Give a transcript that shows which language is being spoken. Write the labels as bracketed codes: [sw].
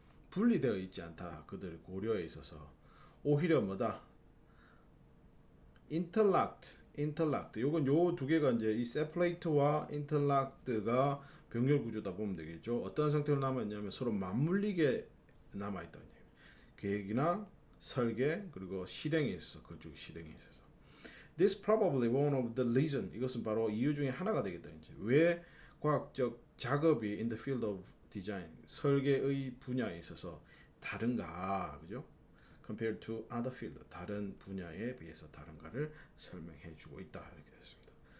[ko] 분리되어 있지 않다. 그들 고려에 있어서 오히려 뭐다? 인터락트. 요건 요 두 개가 이제 이 세퍼레이트와 인터락트가 병렬 구조다 보면 되겠죠. 어떤 상태로 남아 있냐면 서로 맞물리게 남아 있다. 계획이나 설계 그리고 실행에 있어서 건축 실행에 있어서. [en] This probably one of the reason. [ko] 이것은 바로 이유 중에 하나가 되겠다. 이제 왜 과학적 작업이 [en] in the field of design [ko] 설계의 분야에 있어서 다른가, 그죠? [en] Compared to other field [ko] 다른 분야에 비해서 다른가를 설명해주고 있다 이렇게 됐습니다.